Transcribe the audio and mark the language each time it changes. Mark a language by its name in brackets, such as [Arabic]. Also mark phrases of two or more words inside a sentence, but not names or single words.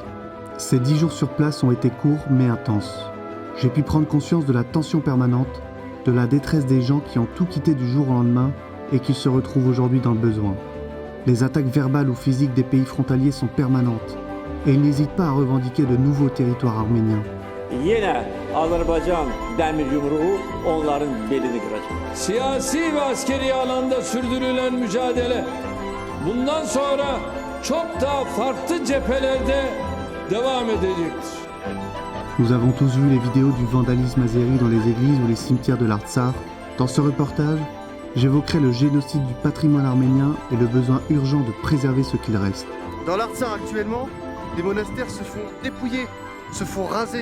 [French] Ces 10 jours sur place ont été courts mais intenses. J'ai pu prendre conscience de la tension permanente, de la détresse des gens qui ont tout quitté du jour au lendemain et qui se retrouvent aujourd'hui dans le besoin. Les attaques verbales ou physiques des pays frontaliers sont permanentes et ils n'hésitent pas à revendiquer de nouveaux territoires arméniens. [Turkish] Yine Azerbaycan demir yumruğu onların belini kıracak. Siyasi ve askeri alanda sürdürülen mücadele bundan sonra çok daha farklı cephelerde devam edecektir. [French] Nous avons tous vu les vidéos du vandalisme azéri dans les églises ou les cimetières de l'Artsakh. Dans ce reportage, j'évoquerai le génocide du patrimoine arménien et le besoin urgent de préserver ce qu'il reste. Dans l'Artsakh actuellement, les monastères se font dépouiller, se font raser.